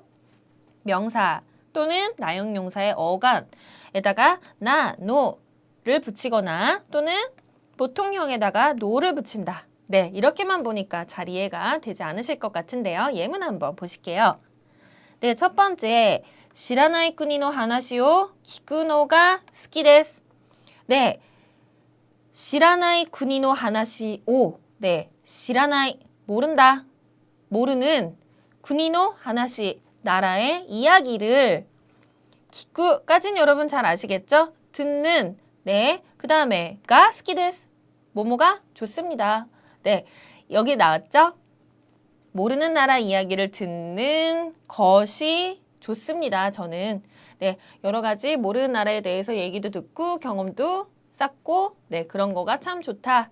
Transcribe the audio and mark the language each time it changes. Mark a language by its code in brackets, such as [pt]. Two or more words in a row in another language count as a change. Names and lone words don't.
[ko] 명사 또는 나형용사의 어간에다가 나, 노를 붙이거나 또는 보통형에다가 노를 붙인다. 네, 이렇게만 보니까 잘 이해가 되지 않으실 것 같은데요. 예문 한번 보실게요. 네, 첫 번째, [ja] 知らない国の話を聞くのが好きです. [ko] 네, [ja] 知らない国の話を, [ko] 네, 知らない, 모른다, 모르는, 국의話, 나라의 이야기를, 기쿠까지는 여러분 잘 아시겠죠? 듣는, 네, 그 다음에, 가 [ja] 好きです, [ko] 뭐뭐가 좋습니다. 네, 여기 나왔죠? 모르는 나라 이야기를 듣는 것이 좋습니다. 저는 네, 여러 가지 모르는 나라에 대해서 얘기도 듣고 경험도 쌓고 네, 그런 거가 참 좋다.